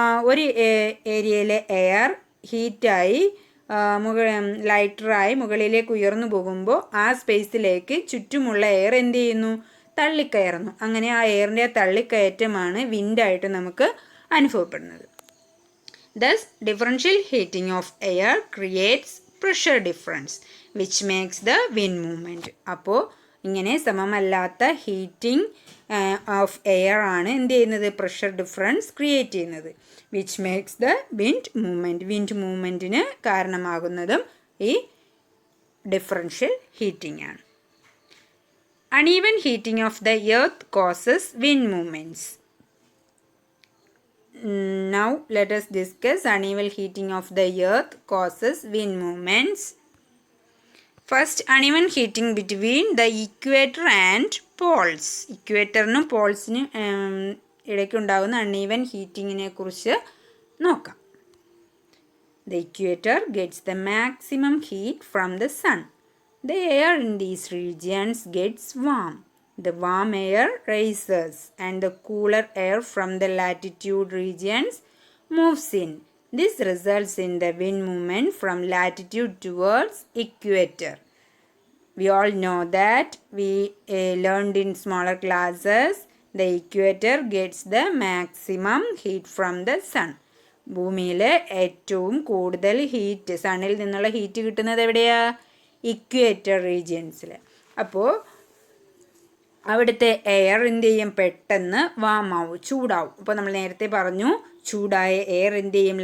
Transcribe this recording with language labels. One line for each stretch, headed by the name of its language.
Malayalam: ഒരു ഏരിയയിലെ എയർ ഹീറ്റായി ലൈറ്ററായി മുകളിലേക്ക് ഉയർന്നു പോകുമ്പോൾ ആ സ്പേസിലേക്ക് ചുറ്റുമുള്ള എയർ എന്ത് ചെയ്യുന്നു? തള്ളിക്കയറുന്നു. അങ്ങനെ ആ എയറിൻ്റെ തള്ളിക്കയറ്റമാണ് വിൻഡായിട്ട് നമുക്ക് അനുഭവപ്പെടുന്നത്.
English: Thus, differential heating of air creates pressure difference which makes the wind movement.
Malayalam: അപ്പോൾ ഇങ്ങനെ സമമല്ലാത്ത ഹീറ്റിംഗ് ഓഫ് എയർ ആണ് എന്ത് ചെയ്യുന്നത്? പ്രഷർ ഡിഫറൻസ് ക്രിയേറ്റ് ചെയ്യുന്നത്.
English: Which makes the wind movement.
Malayalam: Wind മൂവ്മെൻറ്റിന് കാരണമാകുന്നതും ഈ ഡിഫറൻഷ്യൽ ഹീറ്റിംഗ് ആണ്.
English: Uneven heating of the earth causes wind movements. Now let us discuss uneven heating of the earth causes wind movements. First, uneven heating between the equator and poles.
Malayalam: ഇക്വേറ്ററിനും പോൾസിനും ഇടയ്ക്കുണ്ടാകുന്ന uneven ഹീറ്റിങ്ങിനെ കുറിച്ച് നോക്കാം.
English: The equator gets the maximum heat from the sun. The air in these regions gets warm. The warm air rises and the cooler air from the latitude regions moves in. This results in the wind movement from latitude towards equator. We all know that we learned in smaller classes. The equator gets the maximum heat from the sun.
Malayalam: ഭൂമിയിൽ ഏറ്റവും കൂടുതൽ heat, സണ്ണിൽ നിന്നുള്ള heat കിട്ടുന്നത് എവിടെയാ? Equator റീജിയൻസിൽ. അപ്പോൾ അവിടുത്തെ air എന്ത് ചെയ്യും? പെട്ടെന്ന് വാമാവും, ചൂടാവും. അപ്പോൾ നമ്മൾ നേരത്തെ പറഞ്ഞു, ചൂടായ എയർ എന്ത് ചെയ്യും?